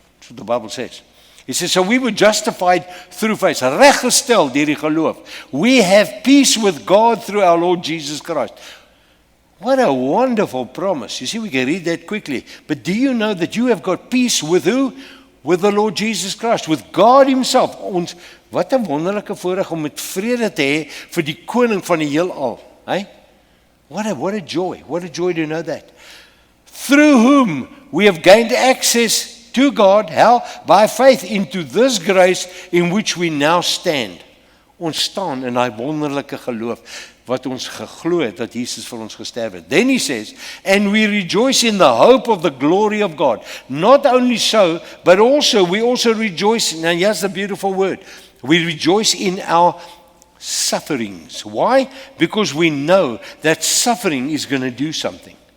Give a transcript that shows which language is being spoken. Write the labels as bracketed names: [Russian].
[English] That's what the Bible says. He says, so we were justified through faith, [Afrikaans] reggestel deur die geloof. [English] We have peace with God through our Lord Jesus Christ. What a wonderful promise. You see, we can read that quickly. But do you know that you have got peace with who? With the Lord Jesus Christ, with God himself. [Afrikaans] Ons, wat 'n wonderlike voorreg om met vrede te hê vir die koning van die heelal. [English] Hey? What a joy. What a joy to know that. Through whom we have gained access to God, how? By faith into this grace in which we now stand. [Afrikaans] Ons staan in daai wonderlike geloof wat ons geglo het dat Jesus vir ons gesterf het. [English] Then he says, and we rejoice in the hope of the glory of God. Not only so, but we also rejoice, now here's the beautiful word, we rejoice in our sufferings. Why? Because we know that suffering is going to do something.